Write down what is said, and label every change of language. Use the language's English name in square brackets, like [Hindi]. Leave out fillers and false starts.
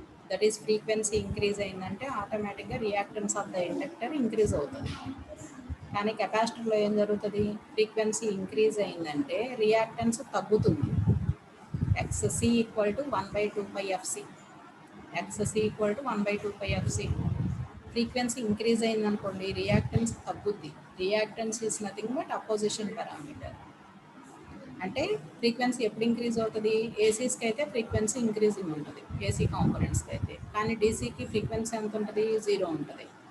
[English] That is frequency increase [Telugu] అయిందంటే ఆటోమేటిక్గా reactance of the inductor increase అవుతుంది. కానీ కెపాసిటర్లో ఏం జరుగుతుంది, ఫ్రీక్వెన్సీ ఇంక్రీజ్ అయిందంటే రియాక్టెన్స్ తగ్గుతుంది. [English] XC equal to 1/2 pi FC. XC equal to 1/2 pi FC. [Telugu] Frequency increase అయిందనుకోండి రియాక్టెన్స్ తగ్గుద్ది. [English] Reactance is nothing but opposition parameter. [Telugu] అంటే ఫ్రీక్వెన్సీ ఎప్పుడు ఇంక్రీజ్ అవుతుంది, ఏసీస్కి అయితే ఫ్రీక్వెన్సీ ఇంక్రీజింగ్ ఉంటుంది ఏసీ కాంపోనెంట్స్కి అయితే, కానీ డీసీకి ఫ్రీక్వెన్సీ ఎంత ఉంటుంది, 0 ఉంటుంది.